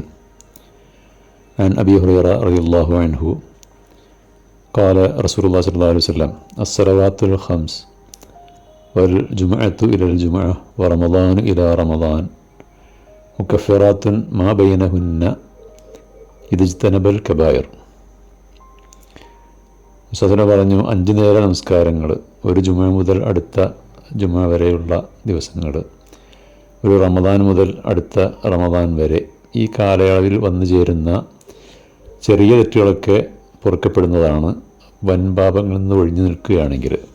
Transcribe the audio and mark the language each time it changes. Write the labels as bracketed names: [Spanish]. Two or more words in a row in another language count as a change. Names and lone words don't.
[Arabic] عن أبي هريرة رضي الله عنه قال رسول الله صلى الله عليه وسلم: الصلوات الخمس والجمعة إلى الجمعة ورمضان إلى رمضان مكفرات ما بينهن إذا اجتنب الكبائر. [Malayalam] സദന പറഞ്ഞു, 5 നേര നമസ്കാരങ്ങൾ, ഒരു ജുമ മുതൽ അടുത്ത ജുമ വരെയുള്ള ദിവസങ്ങൾ, ഒരു റമദാൻ മുതൽ അടുത്ത റമദാൻ വരെ, ഈ കാലയളവിൽ വന്നു ചേരുന്ന ചെറിയ തെറ്റുകളൊക്കെ പൊറുക്കപ്പെടുന്നതാണ് വൻപാപങ്ങളിൽ നിന്ന് ഒഴിഞ്ഞു നിൽക്കുകയാണെങ്കിൽ.